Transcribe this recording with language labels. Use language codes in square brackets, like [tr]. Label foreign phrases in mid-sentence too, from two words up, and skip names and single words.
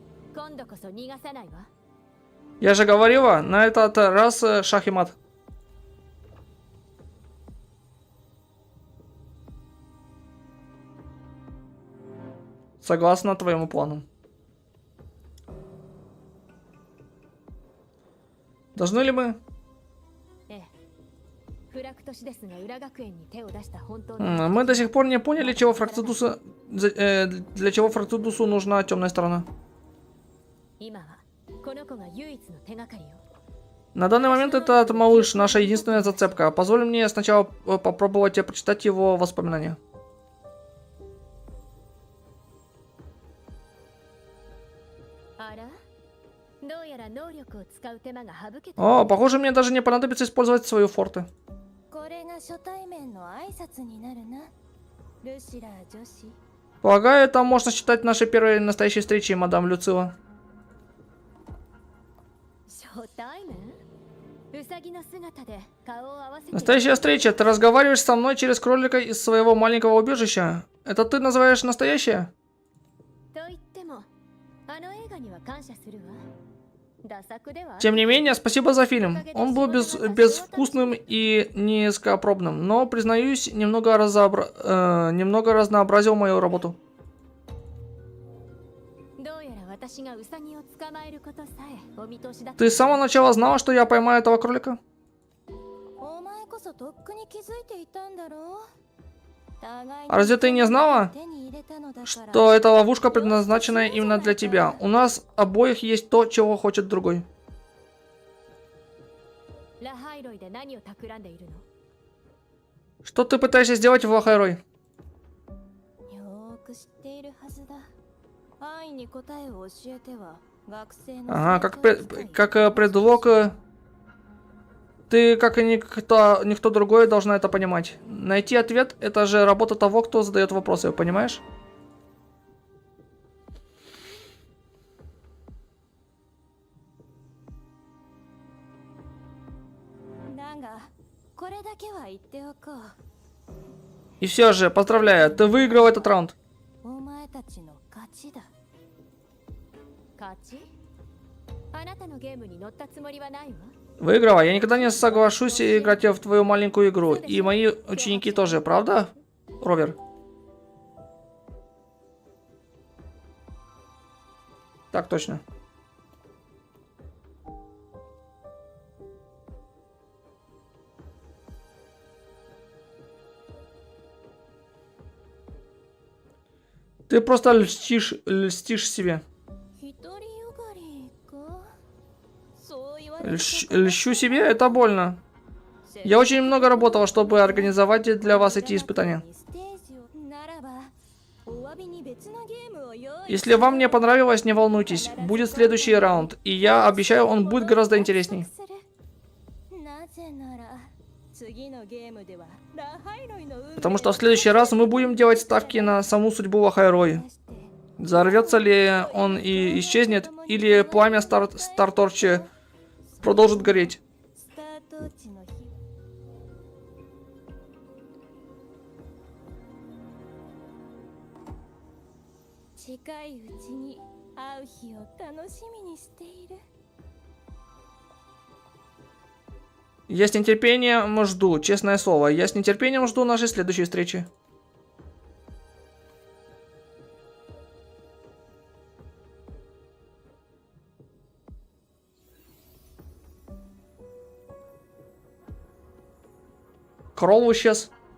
[ja] 今度こそ逃がさないわ。 [ru] Я же говорила, на этот раз шах и мат. Согласно твоему плану. Должны ли мы? [ja] ええ。フラクトシですが裏学園に手を出した本当の [ru] Мы до сих пор не поняли, чего Фрактидусу, для чего Фрактидусу нужна темная сторона. [ja] 今はこの子が唯一の手がかりよ。 [ru] На данный момент этот малыш наша единственная зацепка. Позволь мне сначала попробовать прочитать его воспоминания. [ja] あら、どうやら能力を使う手間が省けた。 [ru] О, похоже, мне даже не понадобится использовать свою форты. [ja] これが初対面の挨拶になるな。ルシラー女子。 [ru] Полагаю, это можно считать нашей первой настоящей встречей, мадам Люцила. [ja] 初対面？ウサギの姿で顔を合わせて。 [ru] Настоящая встреча. Ты разговариваешь со мной через кролика из своего маленького убежища. Это ты называешь настоящее? [ja] と言っても、あの映画には感謝するわ。ダ作では。 [ru] Тем не менее, спасибо за фильм. Он был безвкусным и низкопробным, но, признаюсь, немного разнообразил мою работу. [ja] どうやら私がウサギを捕まえることさえお見通しだ。 [ru] Ты с самого начала знала, что я поймаю этого кролика? [ja] お前こそとっくに気づいていたんだろう。互いに [ru] А разве ты не знала, [ja] 手に入れたのだから。 [ru] что эта ловушка предназначена именно для тебя? У нас обоих есть то, чего хочет другой. [ja] ラハイロイで何を企んでいるの？ [ru] Что ты пытаешься сделать в Лахайрой? [ja] よーく知っているはずだ。安易に答えを教えては学生の [ru] Ага, [ja] 成長を使い [ru] как предлог. Ты, как и никто другой, должна это понимать. Найти ответ — это же работа того, кто задает вопросы, понимаешь? [ja] だがこれだけは言っておこう。 [ru] И все же, поздравляю, ты выиграл этот раунд. [ja] お前たちの勝ちだ。勝ち？あなたのゲームに乗ったつもりはないわ。 [ru] Выиграла. Я никогда не соглашусь играть в твою маленькую игру. И мои ученики тоже, правда, Ровер? Так точно. Ты просто льстишь себе. [ja] 独りよがりか。そう言われると [ru] Льщу себе, это больно. Я очень много работала, чтобы организовать для вас эти испытания. [ja] ステージをならばお詫びに別のゲームを用意 [ru] Если вам не понравилось, не волнуйтесь. Будет следующий раунд. И я обещаю, он будет гораздо интересней. [ja] する。なぜなら次のゲームではラハイロイの運命を [ru] Потому что в следующий раз мы будем делать ставки на саму судьбу Лахайрои. Взорвется ли он и исчезнет, или пламя Старторча продолжит гореть. [ja] スタート地の日。近いうちに会う日を楽しみにしている。 [ru] Я с нетерпением жду, честное слово, я с нетерпением жду нашей следующей встречи. Кролл исчез.